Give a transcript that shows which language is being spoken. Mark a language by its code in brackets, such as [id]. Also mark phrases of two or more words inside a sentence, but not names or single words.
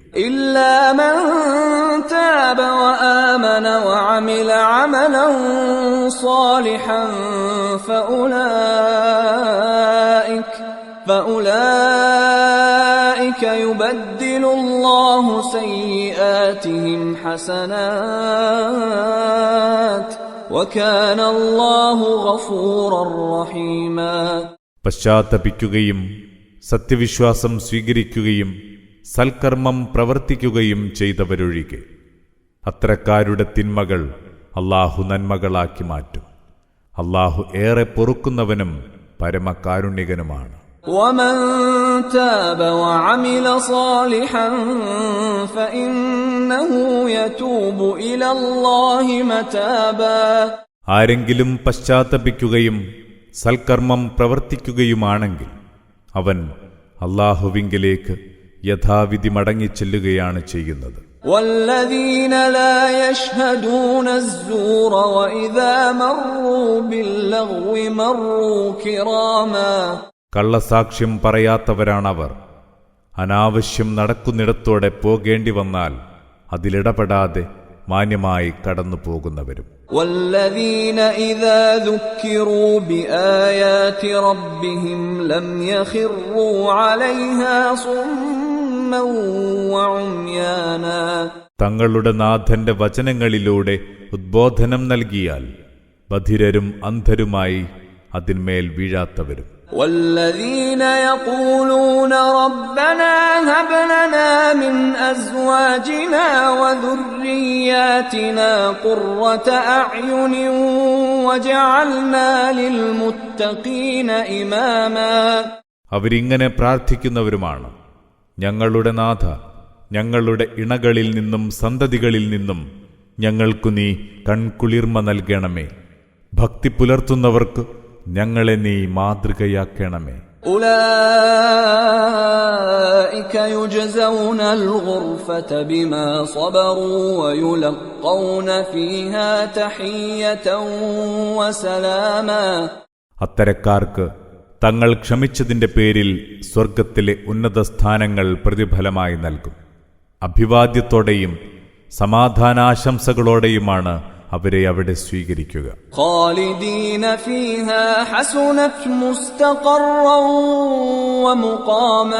[ar] إلا من تاب وآمن وعمل عملا صالحا فأولئك يبدل الله سيئاتهم حسنات وكان الله غفورا رحيما. [ml] പശ്ചാത്തപിക്കുകയും സത്യവിശ്വാസം സ്വീകരിക്കുകയും സൽക്കർമ്മം പ്രവർത്തിക്കുകയും ചെയ്തവരൊഴികെ അത്തരക്കാരുടെ തിന്മകൾ അല്ലാഹു നന്മകളാക്കി മാറ്റും. അല്ലാഹു ഏറെ പൊറുക്കുന്നവനും പരമകാരുണ്യകനുമാണ്. [ar] ومن تاب وعمل صالحا فإنه يتوب إلى الله متابا. [ml] ആരെങ്കിലും പശ്ചാത്തപിക്കുകയും സൽക്കർമ്മം പ്രവർത്തിക്കുകയുമാണെങ്കിൽ അവൻ അല്ലാഹുവിങ്കലേക്ക് യഥാവിധി മടങ്ങിച്ചെല്ലുകയാണ് ചെയ്യുന്നത്. [ar] والذين لا يشهدون الزور وإذا مروا باللغو مروا كراما. [ml] കള്ളസാക്ഷ്യം പറയാത്തവരാണവർ. അനാവശ്യം നടക്കുന്നിടത്തോടെ പോകേണ്ടി വന്നാൽ അതിലിടപെടാതെ മാന്യമായി കടന്നു പോകുന്നവരും. [ar] والذين إذا ذكروا بآيات ربهم لم يخروا عليها صما وعميانا. [ml] തങ്ങളുടെ നാഥന്റെ വചനങ്ങളിലൂടെ ഉദ്ബോധനം നൽകിയാൽ ബധിരരും അന്ധരുമായി അതിന്മേൽ വീഴാത്തവരും. [ar] والذين يقولون ربنا هب لنا من أزواجنا وذرياتنا قرة أعين وجعلنا للمتقين إماما. [ml] അവരിങ്ങനെ പ്രാർത്ഥിക്കുന്നവരുമാണ്: ഞങ്ങളുടെ നാഥ, ഞങ്ങളുടെ ഇണകളിൽ നിന്നും സന്തതികളിൽ നിന്നും ഞങ്ങൾക്കു നീ കൺകുളിർമ നൽകണമേ. ഭക്തി പുലർത്തുന്നവർക്ക് ഞങ്ങളെ നീ മാതൃകയാക്കണമേ. [ar] أولئك يجزون الغرفة بما صبروا ويلقون فيها تحية وسلاما. [ml] അത്തരക്കാർക്ക് തങ്ങൾ ക്ഷമിച്ചതിന്റെ പേരിൽ സ്വർഗത്തിലെ ഉന്നത സ്ഥാനങ്ങൾ പ്രതിഫലമായി നൽകും. അഭിവാദ്യത്തോടെയും സമാധാനാശംസകളോടെയുമാണ് അവരെ അവിടെ സ്വീകരിക്കുക. [ar] خالدين فيها حسنت مستقرا ومقاما.